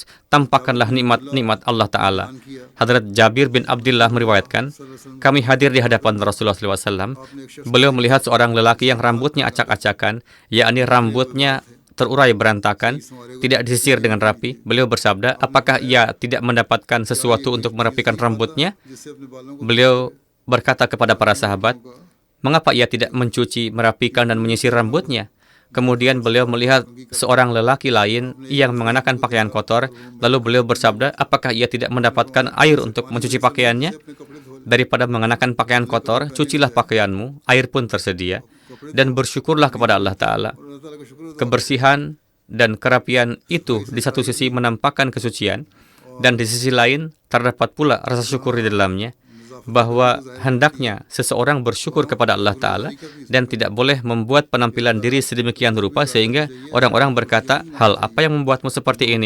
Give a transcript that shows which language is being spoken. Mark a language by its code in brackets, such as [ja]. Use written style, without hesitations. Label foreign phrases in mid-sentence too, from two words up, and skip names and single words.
[id] Tampakkanlah nikmat-nikmat Allah Ta'ala. Hadrat Jabir bin Abdullah meriwayatkan, kami hadir di hadapan Rasulullah SAW. Beliau melihat seorang lelaki yang rambutnya acak-acakan, yakni rambutnya terurai berantakan, tidak disisir dengan rapi. Beliau bersabda, apakah ia tidak mendapatkan sesuatu untuk merapikan rambutnya? [hi] जिससे अपने बालों को [id] Beliau berkata kepada para sahabat, mengapa ia tidak mencuci, merapikan, dan menyisir rambutnya? Kemudian beliau melihat seorang lelaki lain yang mengenakan pakaian kotor, lalu beliau bersabda, apakah ia tidak mendapatkan air untuk mencuci pakaiannya? [hi] अपने कपड़े धो [id] Daripada mengenakan pakaian kotor, cucilah pakaianmu, air pun tersedia, dan bersyukurlah kepada Allah Ta'ala. [hi] अल्लाह ताला का शुक्र [id] Kebersihan dan kerapian itu di satu sisi menampakkan kesucian, dan di sisi lain terdapat pula rasa syukur di dalamnya. bahwa hendaknya seseorang bersyukur kepada Allah Ta'ala dan tidak boleh membuat penampilan diri sedemikian rupa sehingga orang-orang berkata, hal apa yang membuatmu seperti ini?